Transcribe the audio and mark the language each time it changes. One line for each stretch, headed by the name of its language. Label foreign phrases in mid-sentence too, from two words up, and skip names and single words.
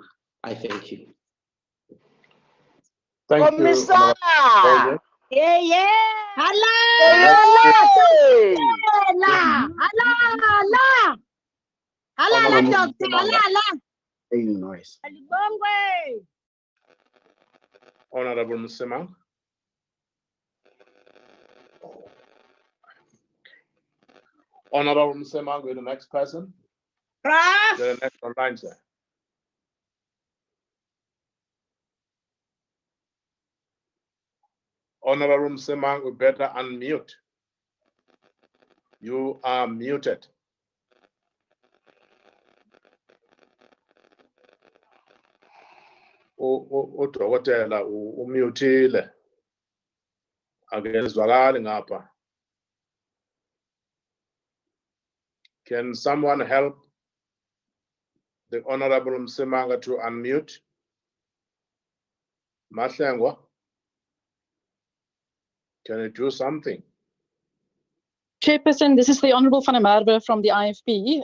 English: I thank you. Thank you. Commissar. Honorable. Yeah, yeah. Hala, Hey. hala, hala, hala, Honorable doctor, Msimanga. hala. Noise.
Zulu: Alibongwe.
English: Honorable Msimanga. Honorable Msimanga, you're the next person. Prof. You're the next online, sir. Honorable Msimanga, we better unmute. You are muted.
Zulu: Udokotela umutile. Akezwakali ngapha.
English: Can someone help the Honorable Msimanga to unmute? Mahlengwa, can you do something? Chairperson, this is the Honourable Van der Merwe from the IFP.